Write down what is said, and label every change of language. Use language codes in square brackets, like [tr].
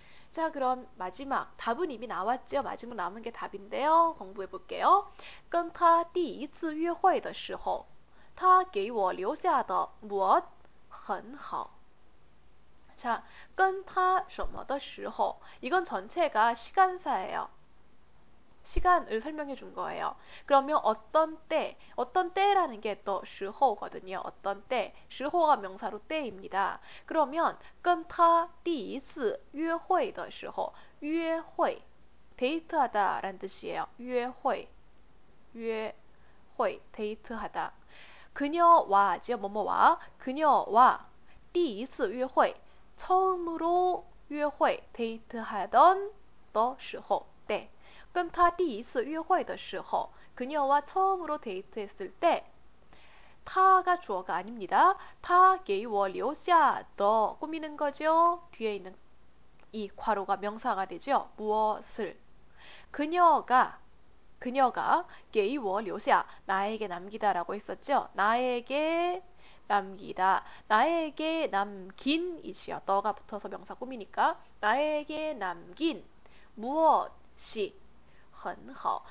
[ko] 자, 그럼 마지막 답은 이미 나왔죠. 마지막 남은 게 답인데요. 공부해 볼게요. [zh] 跟他第一次约会的时候他给我留下的我很好. [ko] 자, [zh] 跟他什么的时候 [ko] 이건 전체가 시간사예요. 시간을 설명해 준 거예요. 그러면 어떤 때라는 게 또 时候거든요. 어떤 때, 时候가 명사로 때입니다. 그러면 [zh] 跟他第一次约会的时候约会 [ko] 데이트하다 라는 뜻이에요. 约会 데이트하다. 그녀와죠. 뭐뭐와 그녀와 [zh] 第一次约会 [ko] 처음으로 约会 데이트하던 的时候 때. [zh] 跟他第一次约会的时候 [ko] 그녀와 처음으로 데이트했을 때 타가 주어가 아닙니다. [zh] 他给我留下的 [ko] 꾸미는 거죠. 뒤에 있는 이 괄호가 명사가 되죠. 무엇을 그녀가 [zh] 给我留下 [ko] 나에게 남기다라고 했었죠. 나에게 남기다. 나에게 남긴 이지요. 너가 붙어서 명사 꾸미니까 나에게 남긴 무엇이 很好.